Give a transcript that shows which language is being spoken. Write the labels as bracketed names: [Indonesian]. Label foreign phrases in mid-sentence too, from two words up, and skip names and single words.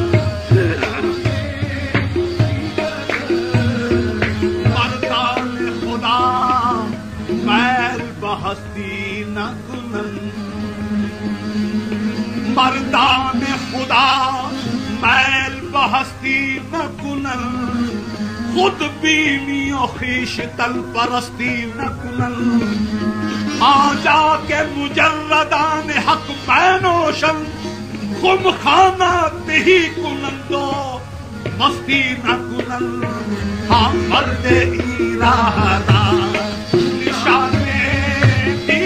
[Persian] مردان خدا میل بہستی نہ کنند مردان خدا میل بہستی نہ کنند خود بینی و خویشتن پرستی نہ کنند [Urdu] آجا کے [Persian] مجردان حق میں نوشند خم خانہ تہی کنندو مستی نہ کنند ہاں مرد الہ را نشان